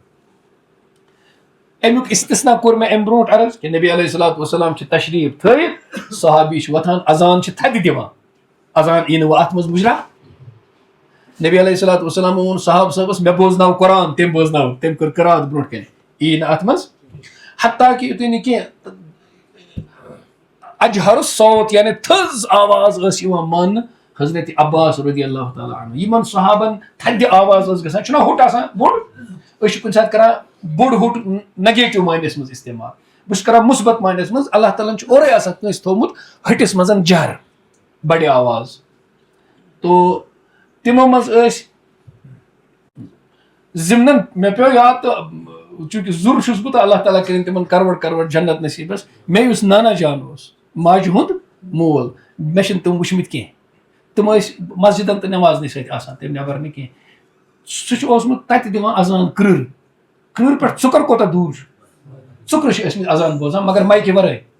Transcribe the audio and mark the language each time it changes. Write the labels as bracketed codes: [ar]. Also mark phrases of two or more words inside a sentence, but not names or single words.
[ks] امیُک استثنا کوٚر مےٚ امہِ برونٛٹھ عرض کہِ نبی [ar] علیہ الصلوۃ والسلام [ks] چھِ تشریٖف تھٲیِتھ, صحابی چھِ وۄتھان, اذان چھِ تھدِ دِوان, اذان یی نہٕ وۄنۍ اتھ منٛز مُجرا. نبی [ar] علیہ الصلوۃ والسلام [ks] ووٚن صحابہٕ صٲبس مےٚ بوزناو قرآن, تٔمۍ بوزناو, تٔمۍ کٔر قرات برونٛٹھ کَنہِ, یی نہٕ اتھ منٛز. حتیٰ کہِ یُتُے نہٕ کینٛہہ, [ar] اجہر الصوت [ks] یعنی تھٔز آواز ٲس یِوان ماننہٕ حضرت عباس [ar] رضی اللہ تعالیٰ عنہ. [ks] یِمن صحابن تھدِ آواز ٲس گژھان, چھُنہ ہوٚٹ آسان بوٚڑ, أسۍ چھِ کُنہِ ساتہٕ کران بوٚڑ ہوٚٹ نگیٹِو معنیس منٛز استعمال, بہٕ چھُس کران مُثبت معنیس منٛز. اللہ تعالیٰ ہن چھُ اورے آسان کٲنٛسہِ تھوٚومُت ۂٹِس منٛز جہر, بڑِ آواز. تو تمو مز ضمن مے پیو یاد تو چونکہ ضرور چھس بہ تو اللہ تعالیٰ کرن تمن کروڑ جنت نصیبس مے یس نانا جان ماجہ ہند مول مے چھن تم وچھمت کی تم مسجدن تو نمازنی سۭتۍ آسان تم نٮ۪بر نہٕ کینٛہہ سہ اوسمُت تتہِ دِوان اذان کرٕر پٮ۪ٹھ ژُکر کوتاہ دوٗر چھُ ژُکرٕ چھِ ٲسمٕتۍ اذان بوزان مگر مایکہِ ورٲے